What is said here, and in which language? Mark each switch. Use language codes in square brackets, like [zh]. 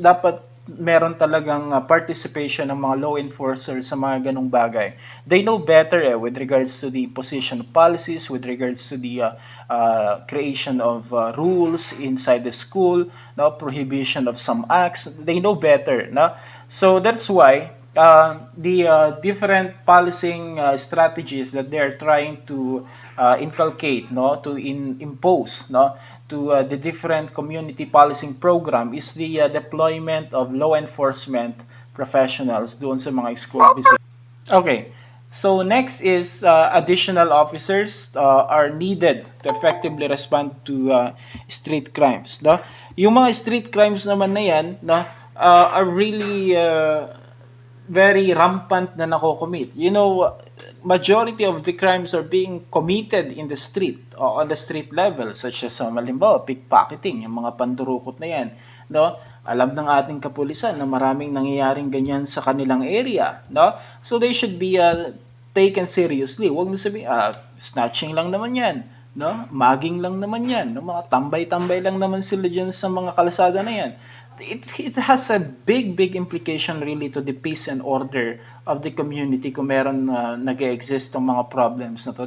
[tl] Dapat meron talagang participation ng mga law enforcers sa mga ganong bagay. [en] They know better with regards to the position of policies, with regards to the creation of rules inside the school, no, prohibition of some acts. They know better, no? So that's why the different policing strategies that they are trying to inculcate, no, to impose, no, to the different community policing program is the deployment of law enforcement professionals [tl] doon sa mga school visits. [en] Okay. So next is additional officers are needed to effectively respond to street crimes, no? [tl] Yung mga street crimes naman na yan, [en] no, are really very rampant na nako-commit. You know, majority of the crimes are being committed in the street or on the street level, such as halimbawa pickpocketing, [tl] yung mga pandurukot na yan, [en] no? [tl] Alam ng ating kapulisan na maraming nangyayaring ganyan sa kanilang area, no? [en] So they should be taken seriously. [tl] Huwag mo sabihin, snatching lang naman yan, [en] no? [tl] Mugging lang naman yan, no? Mga tambay-tambay lang naman sila dyan sa mga kalsada na yan. [en] It has a big implication really to the peace and order of the community [tl] kung meron nag-exist ng mga problems na to.